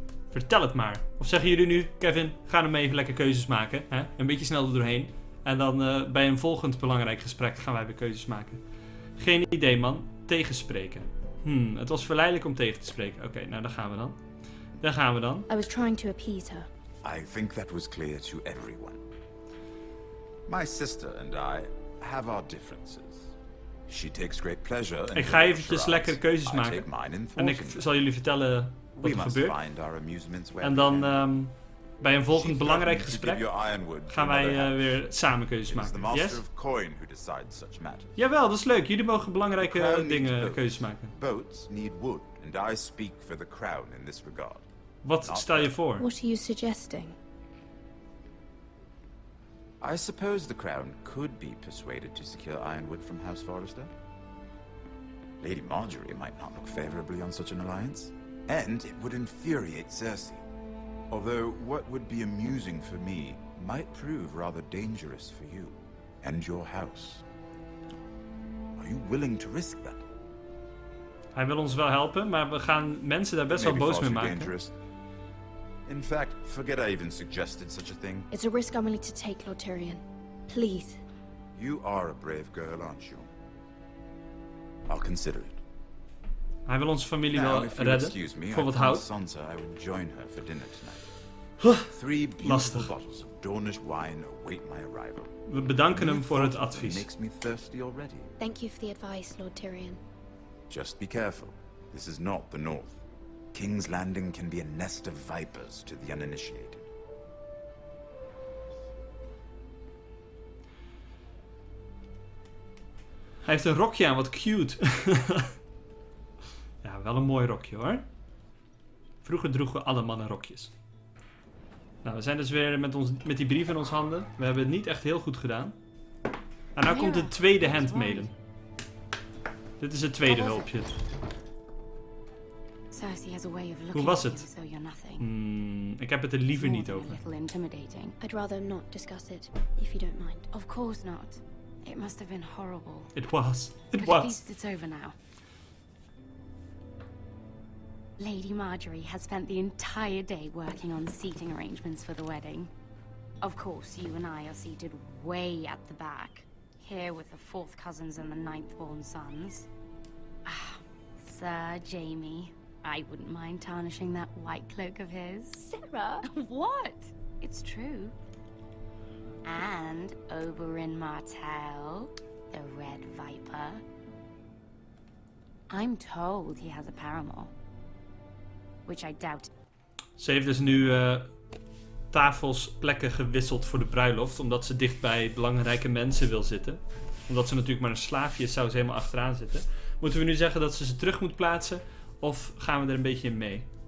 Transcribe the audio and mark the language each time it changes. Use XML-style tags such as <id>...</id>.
<nl>Vertel het maar. Of zeggen jullie nu, Kevin, ga hem even lekker keuzes maken. Hè? Een beetje snel er doorheen. En dan bij een volgend belangrijk gesprek gaan wij weer keuzes maken. Geen idee, man. Tegenspreken. Het was verleidelijk om tegen te spreken. Oké, nou daar gaan we dan.</nl> <en>I was trying to appease her. I think that was clear to everyone. My sister and I have our differences. She takes great pleasure in</en> <nl>ik ga eventjes lekker keuzes maken. En ik zal jullie vertellen wat er gebeurt. En dan bij een volgend belangrijk gesprek gaan wij weer samen keuzes maken. Yes? Jawel, dat is leuk. Jullie mogen belangrijke dingen keuzes maken. Wat stel je voor?</nl> <en>What are you suggesting? I suppose the crown could be persuaded to secure Ironwood from House Forrester. Lady Marjorie might not look favorably on such an alliance, and it would infuriate Cersei. Although what would be amusing for me might prove rather dangerous for you and your house. Are you willing to risk that?</en> <nl>Hij wil ons wel helpen, maar we gaan mensen daar best wel boos mee maken.</nl> <en>In fact, forget I even suggested such a thing. It's a risk I'm willing to take, Lord Tyrion. Please. You are a brave girl, aren't you? I'll consider it.</en> <nl>Hij wil onze familie wel redden, voor wat hout.</nl> <en>Sansa, I would join her for dinner tonight. 3 beautiful bottles of Dornish wine await my arrival.</en> <nl>We bedanken hem voor het advies.</nl> <en>Makes me thirsty already. Thank you for the advice, Lord Tyrion. Just be careful. This is not the North. King's Landing can be a nest of vipers to the uninitiated.</en> <nl>Hij heeft een rokje aan, wat cute. Ja, wel een mooi rokje hoor. Vroeger droegen alle mannen rokjes. Nou, we zijn dus weer met die brief in ons handen. We hebben het niet echt heel goed gedaan. En nou komt het tweede handmaiden. Dit is het tweede hulpje. Hoe was het? Ik heb het er liever niet over.</nl> <en>I'd rather not discuss it, if you don't mind. Of course not. It must have been horrible. It was. But at least it's over now. Lady Marjorie has spent the entire day working on seating arrangements for the wedding. Of course, you and I are seated way at the back. Here with the 4th cousins and the 9th-born sons. Ah, Sir Jaime. I wouldn't mind tarnishing that white cloak of his. Sarah! What? It's true. And Oberyn Martell, the Red Viper. I'm told he has a paramour. Which I doubt.</en> <nl>Ze heeft dus nu tafels, plekken gewisseld voor de bruiloft. Omdat ze dicht bij belangrijke mensen wil zitten. Omdat ze natuurlijk maar een slaafje is, zou ze helemaal achteraan zitten. Moeten we nu zeggen dat ze terug moet plaatsen? Of gaan we er een beetje in mee?</nl>